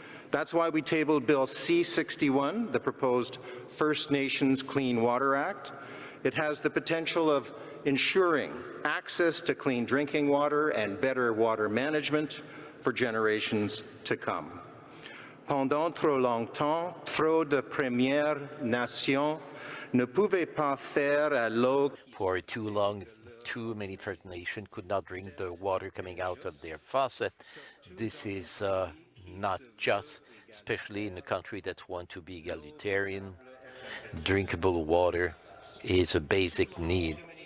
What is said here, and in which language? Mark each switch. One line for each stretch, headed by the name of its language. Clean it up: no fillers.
English: That's why we tabled Bill C-61, the proposed First Nations Clean Water Act. It has the potential of ensuring access to clean drinking water and better water management for generations to come.
French: Pendant trop longtemps, trop de Premières Nations ne pouvaient pas faire à l'eau.
English: For too long, too many First Nations could not drink the water coming out of their faucet. This is not just, especially in a country that wants to be egalitarian. Drinkable water is a basic need.